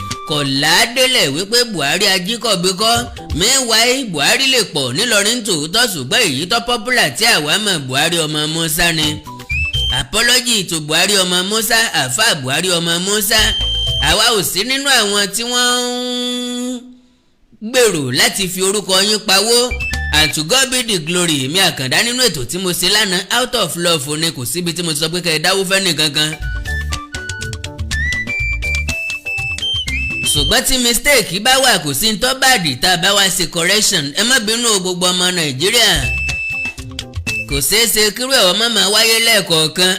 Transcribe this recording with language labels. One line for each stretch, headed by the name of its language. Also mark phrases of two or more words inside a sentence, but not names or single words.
Yoruba: Kò ládélẹ̀ wípé Buhari ajíkọ̀bí kọ́. Meanwhile, Buhari lè pọ̀ nílọrin tòótọ́, ṣùgbọ́n èyí tó popular tí àwa mọ̀, Buhari ọmọ Musa ni.
English: Apology to Buhari ọmọ Musa, Alfa Buhari ọmọ Musa.
Yoruba: Àwa ò sí nínú àwọn tí wọ́n ń gbèrò láti fi orúkọ yín pawó.
English: And to God be the glory.
Yoruba: Èmi Àkàndá nínú ètò tí mo ṣe lánàá,
English: out of love
Yoruba: ni, kò síbi tí mo ti sọ pé kẹ́ ẹ dáwó fẹ́ nìkankan. Ṣùgbọ́n tí mistake bá wà, kò sí ní tó bá dì tá a bá wá ṣe correction. Ẹ má bínú o, gbogbo ọmọ Nàìjíríà. Kò ṣeé ṣe kírú ẹ̀ ọmọ máa wáyé lẹ́ẹ̀kọ̀ọ̀kan.